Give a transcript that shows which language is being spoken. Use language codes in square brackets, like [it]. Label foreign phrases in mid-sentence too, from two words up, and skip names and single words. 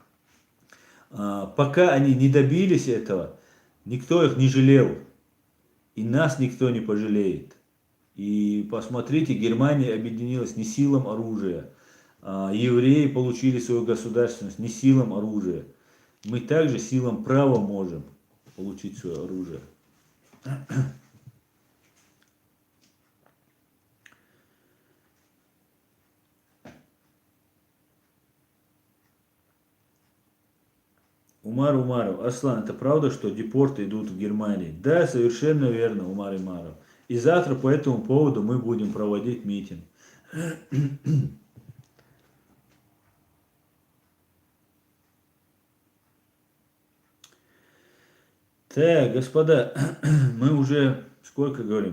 [ru] Пока они не добились этого, никто их не жалел, и нас никто не пожалеет. И посмотрите, Германия объединилась не силам оружия, евреи получили свою государственность не силам оружия. Мы также силам права можем получить свое оружие. Умар Умаров. Аслан, это правда, что депорты идут в Германии? Да, совершенно верно, Умар Умаров. И завтра по этому поводу мы будем проводить митинг. Так, господа, мы уже сколько говорим?